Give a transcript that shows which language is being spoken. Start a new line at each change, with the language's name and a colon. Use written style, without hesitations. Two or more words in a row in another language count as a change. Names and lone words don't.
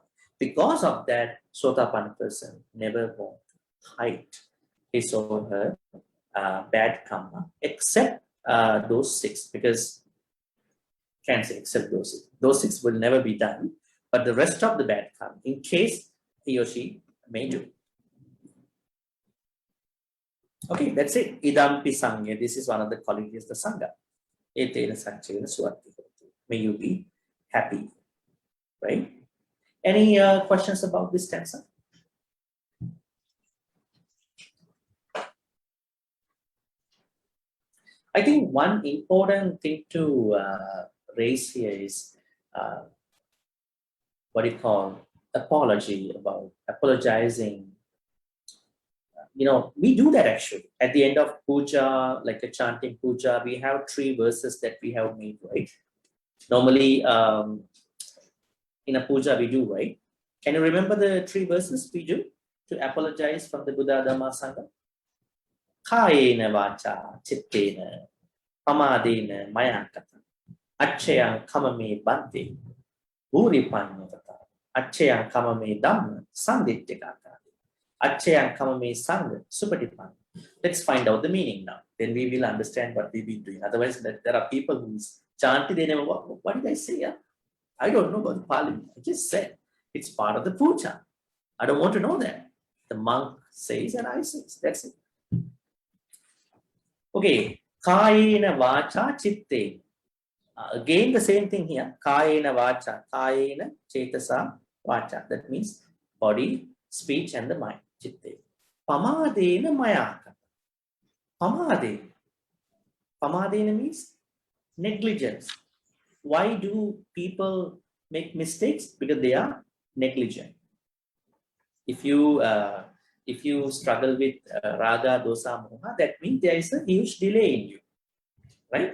English: Because of that, Sotapanna person never won't hide his or her bad karma, except those 6, because can't say except those 6. Those 6 will never be done, but the rest of the bad karma, in case he or she may do. Okay, that's it.
Pali: Idampi sangha.
English: This is one of the qualities of the sangha.
Pali: Etena sanchena suvarti.
English: May you be happy, right? Any questions about this stanza? I think one important thing to raise here is what you call apology, about apologizing. You know, we do that actually. At the end of puja, like a chanting puja, we have 3 verses that we have made, right? Normally, in a puja we do, right? Can you remember the 3 verses we do to apologize from the Buddha Dhamma Sangha?
Pali: Kayena vacha chittena pamadena mayakata acchayang kamame bhante uripanyavata acchayang kamame dhamma sandittikata acchayang kamame sangha supatipan.
English: Let's find out the meaning now. Then we will understand what we've been doing. Otherwise, there are people who chant, they never, what did I say? Yeah? I don't know about Pali. I just said it's part of the puja. I don't want to know that. The monk says and I say, that's it.
Pali: Okay, kayena vacha chitte.
English: Again, the same thing here.
Pali: Kayena vacha, kayena chetasa vacha.
English: That means body, speech, and the mind.
Pali: Chitte. Pamadena mayaka. Pamade.
English: Pamadena means negligence. Why do people make mistakes? Because they are negligent. If you struggle with
Pali: raga, dosa, moha,
English: that means there is a huge delay in you, right?